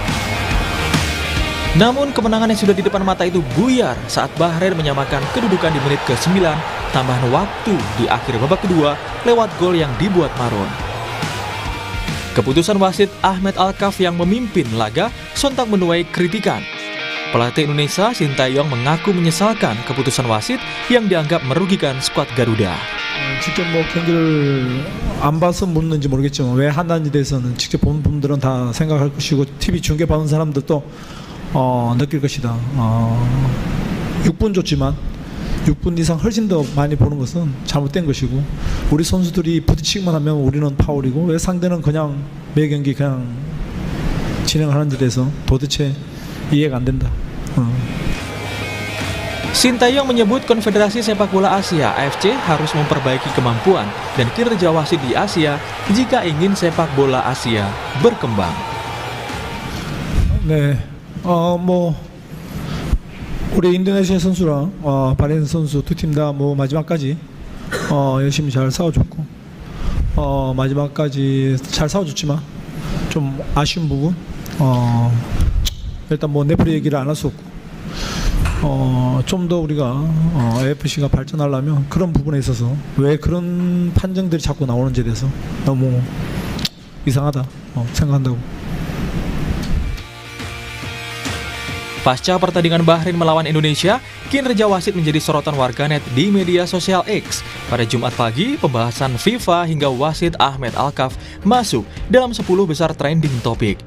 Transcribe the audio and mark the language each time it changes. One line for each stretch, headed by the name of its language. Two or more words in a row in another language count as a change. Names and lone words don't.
Indonesian: Namun kemenangan yang sudah di depan mata itu buyar saat Bahrain menyamakan kedudukan di menit ke-9 tambahan waktu di akhir babak kedua lewat gol yang dibuat Mahrun. Keputusan wasit Ahmed Alkaf yang memimpin laga sontak menuai kritikan. Pelatih Indonesia Sintayong mengaku menyesalkan keputusan wasit yang dianggap merugikan skuad Garuda.
Korean: 직접 뭐 경기를 안 봐서 묻는지 모르겠지만 왜 한다는지 대해서는 직접 본 분들은 다 생각할 것이고 TV 중계 받는 사람들도 느낄 것이다. 6분 줬지만 6분 이상 훨씬 더 많이 보는 것은 잘못된 것이고 우리 선수들이 부딪히기만 하면 우리는 파울이고 왜 상대는 그냥 매 경기 그냥 진행하는지 대해서 도대체 이해가 안 된다.
Indonesian: Sintayong menyebut Konfederasi Sepak Bola Asia (AFC) harus memperbaiki kemampuan dan kinerja wasit di Asia jika ingin sepak bola Asia berkembang.
Korean: 네, 뭐 우리 인도네시아 선수랑 바레인 선수 두 팀 다 뭐 마지막까지 열심히 잘 싸워줬고 마지막까지 잘 싸워줬지만 좀 아쉬운 부분 일단 뭐 레프리 얘기를 안 할 수 없고 좀 더 우리가 AFC가 발전하려면 그런 부분에 있어서 왜 그런 판정들이 자꾸 나오는지에 대해서 너무 이상하다 생각한다고.
Indonesian: Pasca pertandingan Bahrain melawan Indonesia, kinerja wasit menjadi sorotan warganet di media sosial X. Pada Jumat pagi, pembahasan FIFA hingga wasit Ahmed Alkaf masuk dalam 10 besar trending topik.